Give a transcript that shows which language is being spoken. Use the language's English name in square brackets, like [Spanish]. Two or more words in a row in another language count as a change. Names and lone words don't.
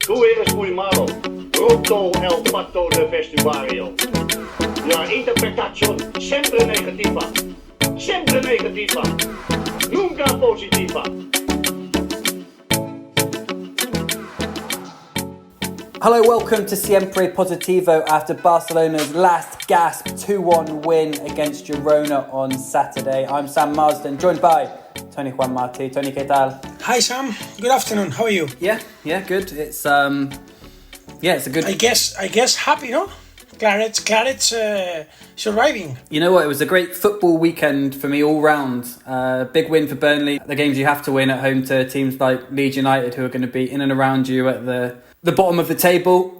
[Spanish] Tú eres muy malo. Roto el pato de vestuario. La interpretación siempre negativa. Siempre negativa. Nunca positiva. [English] Hello, welcome to Siempre Positivo after Barcelona's last gasp 2-1 win against Girona on Saturday. I'm Sam Marsden, joined by Toni Juan Martí. Toni, [Spanish] ¿qué tal? [English] Hi Sam, good afternoon. How are you? Yeah, good. It's a good. I guess happy, no? Claret's surviving. You know what? It was a great football weekend for me all round. Big win for Burnley. The games you have to win at home to teams like Leeds United, who are going to be in and around you at the bottom of the table.